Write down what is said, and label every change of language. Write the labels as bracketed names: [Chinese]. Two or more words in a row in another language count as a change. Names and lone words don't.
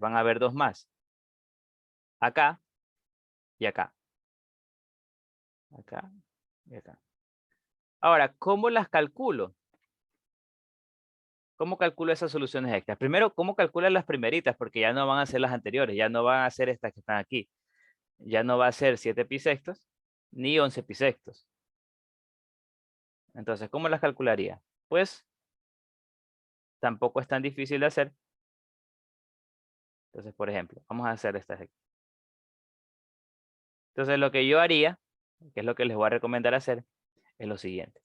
[Spanish] Van a haber 2 más. Acá y acá. Acá y acá. Ahora, ¿cómo las calculo? ¿Cómo calculo esas soluciones extras? Primero, ¿cómo calculo las primeritas? Porque ya no van a ser las anteriores, ya no van a ser estas que están aquí. Ya no va a ser 7 pi sextos ni 11 pi sextos. Entonces, ¿cómo las calcularía? Pues tampoco es tan difícil de hacer. Entonces, por ejemplo, vamos a hacer estas aquí. Entonces, lo que yo haría, que es lo que les voy a recomendar hacer, es lo siguiente.